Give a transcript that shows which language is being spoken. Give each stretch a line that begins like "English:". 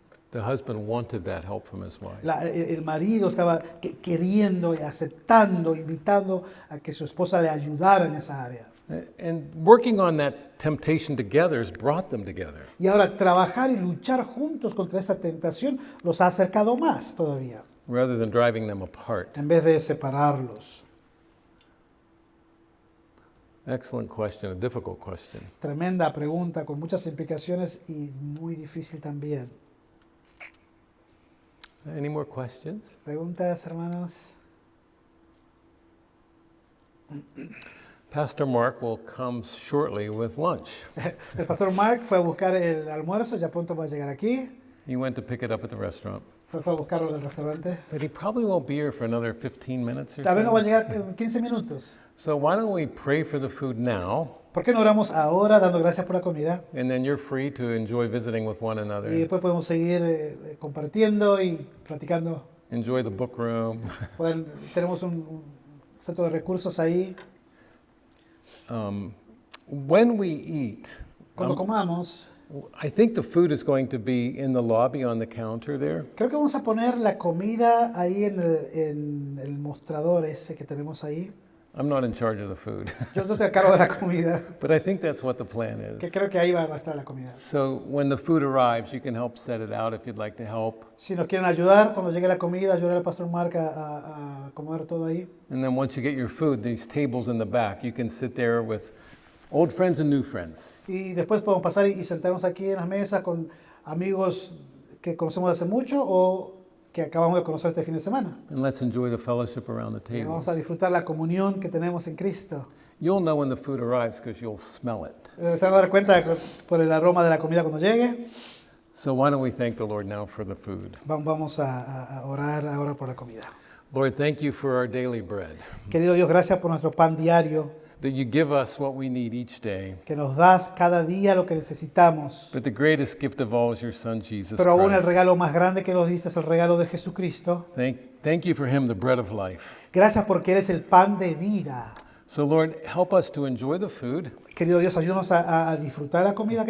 English: The husband wanted that help from his wife.
Spanish: El marido estaba queriendo y aceptando, invitando a que su esposa le ayudara en esa área.
English: And working on that temptation together has brought them together.
Spanish: Y ahora trabajar y luchar juntos contra esa tentación los ha acercado más todavía,
English: rather than driving them apart.
Spanish: en vez de separarlos.
English: Excellent question, a difficult question.
Spanish: Tremenda pregunta con muchas implicaciones y muy difícil también.
English: Any more questions?
Spanish: ¿Preguntas, hermanos?
English: Pastor Mark will come shortly with lunch.
Spanish: El pastor Mark fue a buscar el almuerzo, ya pronto va a llegar aquí.
English: He went to pick it up at the restaurant.
Spanish: Fue a buscarlo del restaurante.
English: But he probably won't be here for another 15 minutes or
Spanish: Tal vez no va a
English: so.
Spanish: llegar en 15 minutos.
English: So why don't we pray for the food now,
Spanish: ¿Por qué no oramos ahora dando gracias por la comida?
English: and then you're free to enjoy visiting with one
Spanish: Y
English: another,
Spanish: después podemos seguir compartiendo y platicando.
English: enjoy the book room.
Spanish: Tenemos un centro de recursos ahí.
English: When we eat,
Spanish: Cuando comamos,
English: I think the food is going to be in the lobby on the counter there.
Spanish: creo que vamos a poner la comida ahí en el mostrador ese que tenemos ahí.
English: I'm not in charge of the food,
Spanish: Yo no estoy a cargo de la comida,
English: but I think that's what the plan
Spanish: que
English: is.
Spanish: creo que ahí va a estar la comida.
English: So when the food arrives, you can help set it out if you'd like to help.
Spanish: Si nos quieren ayudar, cuando llegue la comida, ayudar al pastor Mark a acomodar todo ahí.
English: And then once you get your food, these tables in the back, you can sit there with old friends and new friends.
Spanish: Y después podemos pasar y sentarnos aquí en las mesas con amigos que conocemos de hace mucho o que acabamos de conocer este fin de semana.
English: And let's enjoy the fellowship around the
Spanish: Y vamos
English: tables.
Spanish: a disfrutar la comunión que tenemos en Cristo.
English: You'll know when the food arrives because you'll smell it.
Spanish: Se van a dar cuenta por el aroma de la comida cuando llegue.
English: So why don't we thank the Lord now for the food?
Spanish: Vamos a orar ahora por la comida.
English: Lord, thank you for our daily bread,
Spanish: Querido Dios, gracias por nuestro pan diario,
English: that you give us what we need each day.
Spanish: que nos das cada día lo que necesitamos.
English: But the greatest gift of all is your Son, Jesus
Spanish: Pero aún el
English: Christ.
Spanish: regalo más grande que nos diste es el regalo de Jesucristo.
English: Thank you for him, the bread of life.
Spanish: Gracias porque eres el pan de vida.
English: So Lord, help us to enjoy the food,
Spanish: Querido Dios, ayúdanos a disfrutar la comida que